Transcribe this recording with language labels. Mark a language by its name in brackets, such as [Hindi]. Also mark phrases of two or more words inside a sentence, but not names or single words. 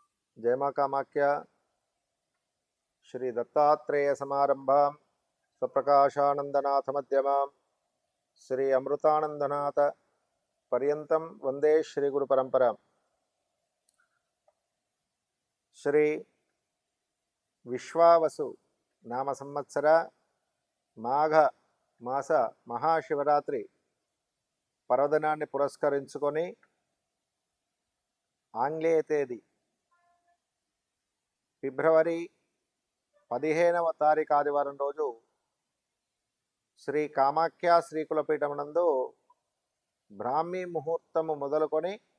[Sanskrit] जयमा कामाख्या श्री दत्तात्रेय समारंभां स्वप्रकाशानंदनाथ मध्यमां श्री अमृतानंदनाथ पर्यंतं वंदे श्री गुरु परंपरा। श्री विश्वावसु नाम संवत्सर माघ मास महाशिवरात्रि [Telugu] पर्वदिनाన్ని పురస్కరించుకొని ఆంగ్లేయ తేదీ ఫిబ్రవరి 15వ తారీఖు ఆదివారం రోజు శ్రీ కామాఖ్య శ్రీకులపీఠం నందు బ్రాహ్మీ ముహూర్తము మొదలుకొని